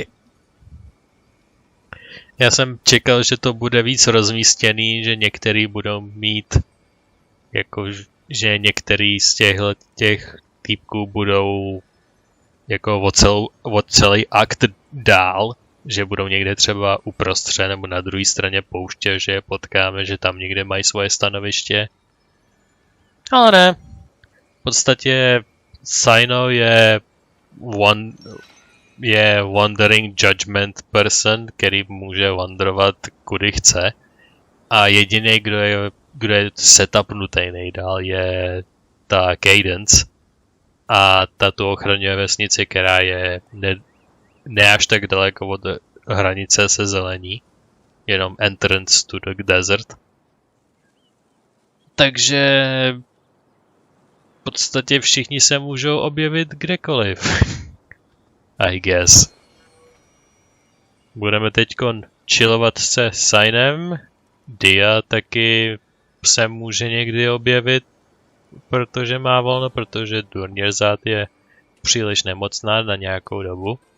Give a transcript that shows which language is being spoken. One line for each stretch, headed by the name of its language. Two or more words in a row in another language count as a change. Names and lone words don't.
Czech: Já jsem čekal, že to bude víc rozmístěný, že některý budou mít, jako, že některý z těch týpků budou jako o celý akt dál, že budou někde třeba uprostřed nebo na druhé straně pouště, že je potkáme, že tam někde mají svoje stanoviště. Ale ne. V podstatě Sino je
English: wandering judgment person,
Czech: který může wandrovat kudy chce. A jediný, kdo je setupnutý nejdál, je ta Cadence. A ta tu ochraňuje vesnici, která je ne až tak daleko od hranice se zelení.
English: Jenom entrance to the desert.
Czech: Takže v podstatě všichni se můžou objevit kdekoliv.
English: I guess.
Czech: Budeme teďkon chillovat se Sinem. Dia taky se může někdy objevit, protože má volno, protože Durnierzát je příliš nemocná na nějakou dobu.